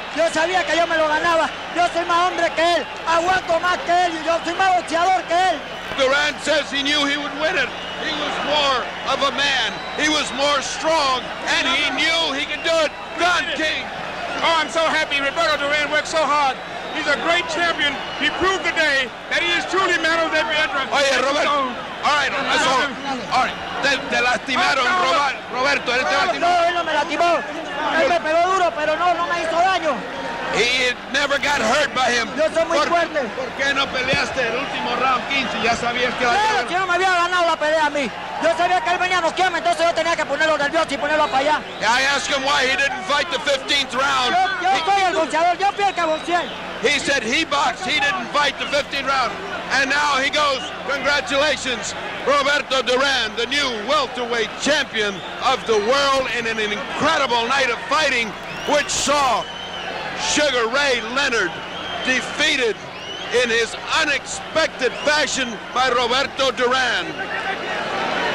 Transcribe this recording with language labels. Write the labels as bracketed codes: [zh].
[es] Yo sabía que yo me lo ganaba. Yo soy más hombre que él. Aguanto más que él y yo soy más boxeador que él. [en] Duran says he knew he would win it. He was more of a man. He was more strong, and he knew he could do it. Don King. Oh, I'm so happy. Roberto Duran worked so hard. He's a great champion. He proved today that he is truly man of the veteran. [es] Oye, Roberto. [en] All right, that's all. All right. [es] Te lastimaron, Roberto. Él te lastimó. No, él no me lastimó. Él me pegó duro, pero no me hizo daño. [en] He never got hurt by him. [es] Yo soy muy fuerte. ¿Por qué no peleaste el último round 15? Ya sabías que Claro, que no me había ganado la pelea a mí. Yo sabía que él venía a noquearme, entonces yo tenía que ponerlo nervioso y ponerlo para allá. [en] I asked him why he didn't fight the 15th round. [es] Yo soy el boxeador, yo fui el que boxeé. [en] He said he boxed, he didn't fight the 15th round. And now he goes, congratulations, Roberto Duran, the new welterweight champion of the world in an incredible night of fighting, which saw Sugar Ray Leonard defeated in his unexpected fashion by Roberto Duran.